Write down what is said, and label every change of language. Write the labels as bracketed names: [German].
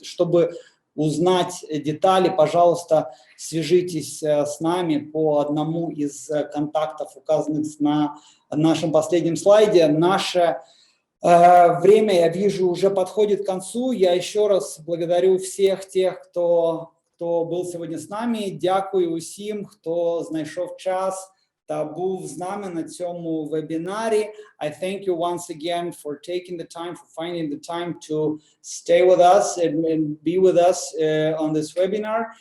[Russian] Чтобы узнать детали, пожалуйста, свяжитесь с нами по одному из контактов, указанных на нашем последнем слайде. Наше время, я вижу, уже подходит к концу. Я еще раз благодарю всех тех, кто [Ukrainian] хто був сьогодні з нами. Дякую усім, хто знайшов час та був з нами на цьому вебінарі. [English] I thank you once again for taking the time, for finding the time to stay with us and be with us on this webinar.